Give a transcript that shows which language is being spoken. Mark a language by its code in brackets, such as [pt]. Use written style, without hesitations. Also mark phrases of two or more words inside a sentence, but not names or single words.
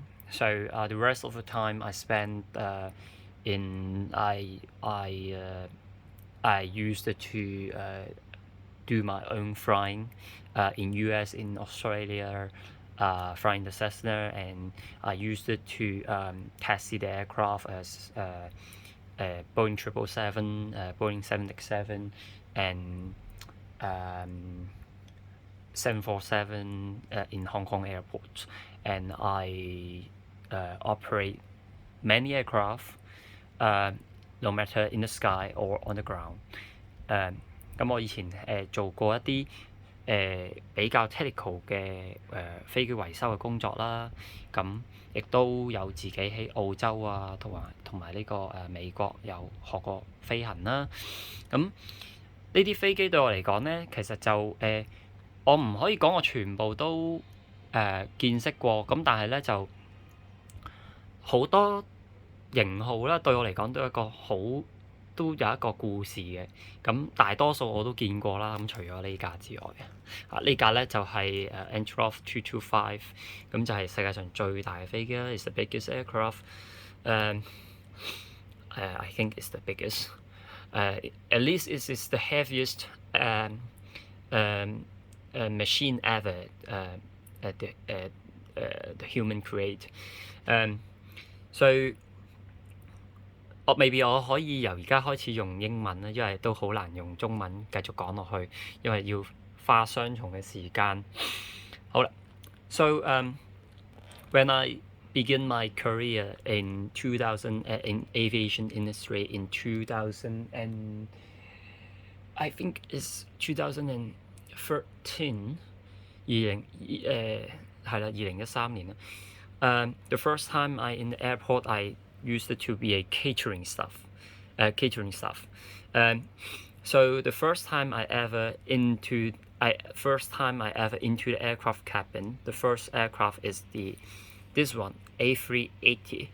[en] So the rest of the time I spent I used it to do my own flying in US, in Australia, flying the Cessna, and I used it to taxi the aircraft as Boeing 777, Boeing 767, and 747 in Hong Kong airports. And I operate many aircraft, no matter in the sky or on the ground. [yue] 咁我以前做過一啲比較 technical 嘅飛機維修嘅工作啦，咁亦都有自己喺澳洲啊，同埋呢個美國有學過飛行啦。咁呢啲飛機對我嚟講呢，其實就我唔可以講我全部都見識過，咁但係呢，就好多型號啦，對我嚟講都有一個故事嘅。咁大多數我都見過啦，咁除咗呢架之外，呢架咧就係Antonov 225，咁就係世界上最大嘅飛機啦。 [en] It's the biggest aircraft. I think it's the biggest. At least it is the heaviest machine ever. The human create. So maybe [yue] 我可以由而家開始用英文啦，因為都好難用中文繼續講落去，因為要花雙重嘅時間。 [en] 好啦 ，So when I begin my career in 2000 in aviation industry in 2000 and I think it's 2013， [yue] 係啦，2013 年啦。 [en] The first time I in the airport, I used it to be a catering staff. So the first time I ever into the aircraft cabin, the first aircraft is this one, A380.